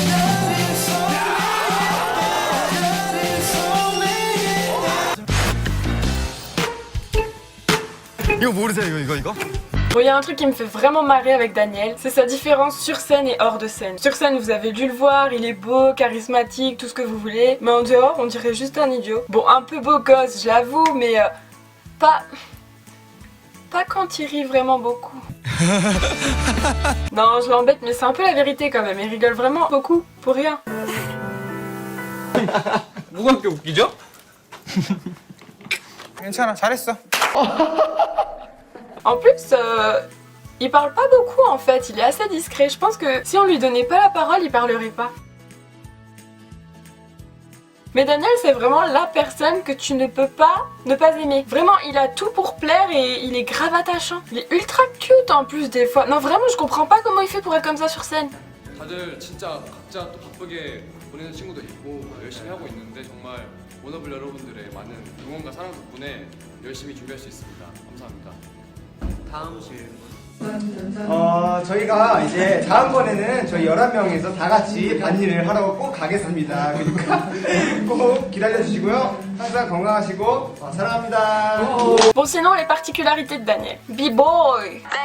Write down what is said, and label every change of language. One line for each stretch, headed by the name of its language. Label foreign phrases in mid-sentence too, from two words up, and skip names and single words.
Korean: 이거 모르세요 이거?
French: Bon, il y a un truc qui me fait vraiment marrer avec Daniel, c'est sa différence sur scène et hors de scène. Sur scène, vous avez dû le voir, il est beau, charismatique, tout ce que vous voulez, mais en dehors, on dirait juste un idiot. Bon, un peu beau gosse, je l'avoue, mais pas quand il rit vraiment beaucoup. Non, je l'embête, mais c'est un peu la vérité quand même, il rigole vraiment beaucoup, pour rien.
Korean: 뭐가 그렇게 웃기죠? 괜찮아, 잘했어.
French: En plus, il parle pas beaucoup en fait, il est assez discret. Je pense que si on lui donnait pas la parole, il parlerait pas. Mais Daniel, c'est vraiment la personne que tu ne peux pas ne pas aimer. Vraiment, il a tout pour plaire et il est grave attachant. Il est ultra cute en plus des fois. Non, vraiment, je comprends pas comment il fait pour être comme ça sur scène.
Korean: 다들 진짜 각자 또 바쁘게 보내는 친구도 있고 열심히 하고 있는데 정말 워너블 여러분들의 많은 응원과 사랑 덕분에 열심히 준비할 수 있습니다. 감사합니다. 다음 질문. 저희가 이제 다음번에는 저희 11명에서 다 같이 반일을 하러 꼭 가겠습니다. 그러니까 꼭 기다려주시고요. 항상 건강하시고 사랑합니다.
French: Bon, sinon, les particularités de Daniel. B-boy.